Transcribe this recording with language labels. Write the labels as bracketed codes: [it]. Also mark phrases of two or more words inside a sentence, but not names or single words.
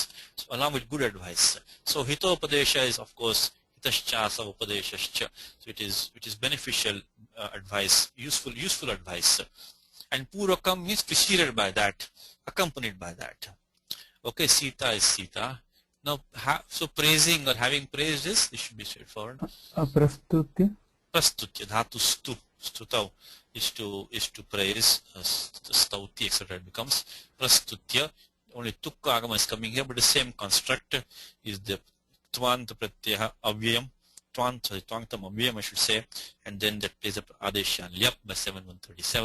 [en] So along with good advice. So Hitopadesha is, of course, [sa] Hitaschasa Upadeshascha. [en] So it is beneficial advice, useful advice. And Purvakam means preceded by that, accompanied by that. Okay, Sita is Sita. Now, so praising or having praised this should be straightforward. Prastutya. Prastutya, [sa] dhatu stu, [en] stutav is to praise, stauti, etc. It becomes Prastutya. Only [sa] Tukka Agama [en] is coming here, but the same construct is the [sa] Tvanta Pratyaha Avyayam, Twangtam Avyam, [en] I should say, and then that plays up [sa] Adeshan Lyap [en] by 7137.